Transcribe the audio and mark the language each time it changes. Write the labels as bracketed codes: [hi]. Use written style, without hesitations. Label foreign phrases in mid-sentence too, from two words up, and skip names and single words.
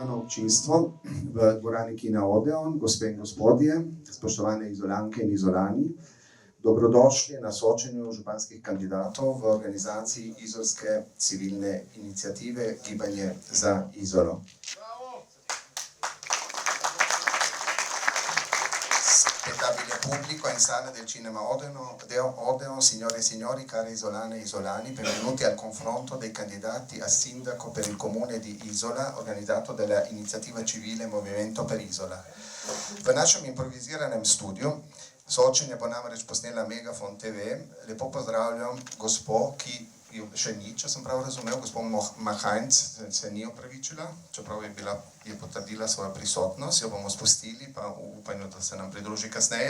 [sl] občinstvo v dvorani Kina Odeon, gospe in gospodje, spoštovane Izolanke in Izolani. Dobrodošli na soočenju županskih kandidatov v organizaciji izolske civilne iniciative Gibanje za Izolo. [it] Spettacolo pubblico in sala del Cinema Odeon, signore e signori, cari isolane e isolani, benvenuti al confronto dei candidati a sindaco per il comune di Izola, organizzato dalla iniziativa civile Movimento per Izola. [sl] V našem improviziranem studiu soočenje bo namreč posnela Megafon TV. Lepo pozdravljam gospo, ki jo še ni, če sem prav razumel, gospod Mahajnc se ni opravičila, čeprav je potrdila svojo prisotnost, jo bomo spustili, pa v upanju, da se nam pridruži kasneje.